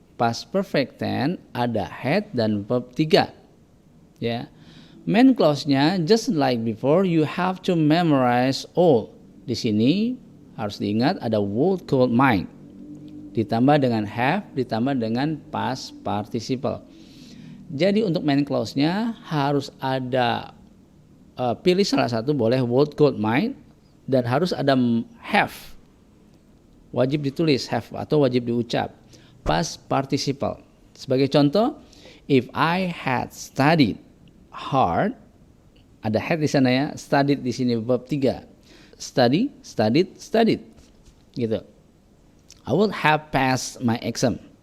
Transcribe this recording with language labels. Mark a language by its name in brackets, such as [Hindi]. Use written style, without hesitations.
[Indonesian] Past perfect tense ada had dan verb 3. Ya. [English] Main clause-nya just like before, you have to memorize all. [Indonesian] Di sini harus diingat ada would, could, might. Ditambah dengan have, ditambah dengan past participle. Jadi untuk main clause-nya harus ada pilih salah satu, boleh would, could, might, dan harus ada have. Wajib ditulis have atau wajib diucap. Past participle. Sebagai contoh, [English] if I had studied hard, [Indonesian] ada had di sana ya, studied di sini verb 3. [English] Study, studied, studied. Gitu. I would have passed my exam.